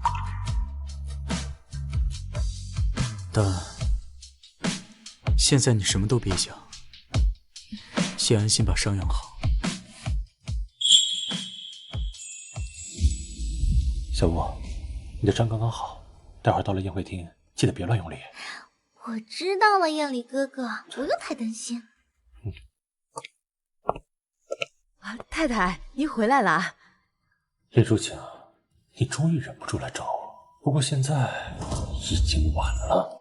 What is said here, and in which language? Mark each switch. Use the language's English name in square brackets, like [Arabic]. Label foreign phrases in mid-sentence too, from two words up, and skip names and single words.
[Chinese] 但現在你什麼都別想，先安心把傷養好。小吳，你的傷剛剛好，待會兒到了宴會廳，記得別亂用力。我知道了，彦禮哥哥，不用太擔心。太太，您回來了。葉抒情，你終於忍不住來找我，不過現在已經晚了。